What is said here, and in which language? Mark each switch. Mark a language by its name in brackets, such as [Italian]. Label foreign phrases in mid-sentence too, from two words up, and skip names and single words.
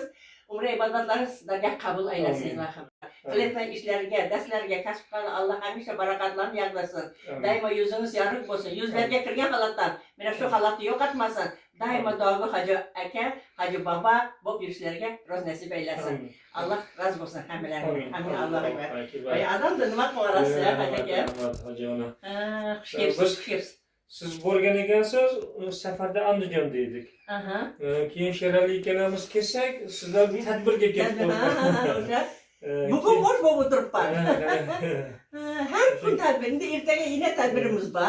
[Uzbek] Umra ibodatlaringiz sizlarga qabul aylasin ilohim. Qilayotgan ishlariga, darslarga, kasblarga Alloh hamisha barakatlarni yog'dirsin. Doimo yuzingiz yorug' bo'lsin. Yuzlarga kirgan holatdan mana shu holatni yo'qotmasin. Doimo Dogi hoji aka, hoji bobo bo'lib yurishlariga roz nasib aylasin. [Turkish] Allah razı olsun [Uzbek] hammalardan. Amin Allohga. Voy odamda nima qilarasiz, aka? Hoji ona. Xush kelibsiz, xush kelibsiz. Siz bo'lgan ekansiz, safarda Andijon dedik. Keyin Sherali ikkalamiz kelsak, sizlar tadbirga ketib qoldik. Bugun bosh bo'lib o'tiribman. Har kun tadbirda ertaga yana tadbirimiz bor.